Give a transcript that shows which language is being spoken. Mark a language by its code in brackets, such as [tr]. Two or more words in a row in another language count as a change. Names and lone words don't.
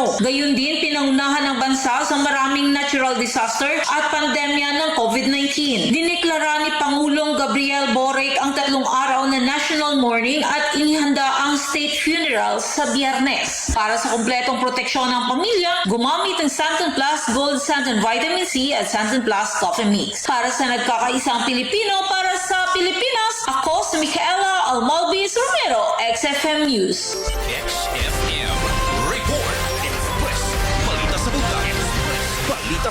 [tl] Gayun din pinangunahan ng bansa sa maraming natural disaster at pandemya ng COVID-19. Dineklara ni Pangulong Gabriel Boric ang 3 araw na [en] national mourning [tl] at inihanda ang [en] state funeral [tl] sa Biyernes. Para sa kumpletong proteksyon ng pamilya, gumamit ng Santon Plus Gold Santon Vitamin C at Santon Plus Coffee Mix. Para sa nagkakaisang Pilipino, para sa Pilipinas, ako si Micaela Almalbes Romero, XFM News. XFM Report Express. Balita sa Bundang. Balita sa Bundang.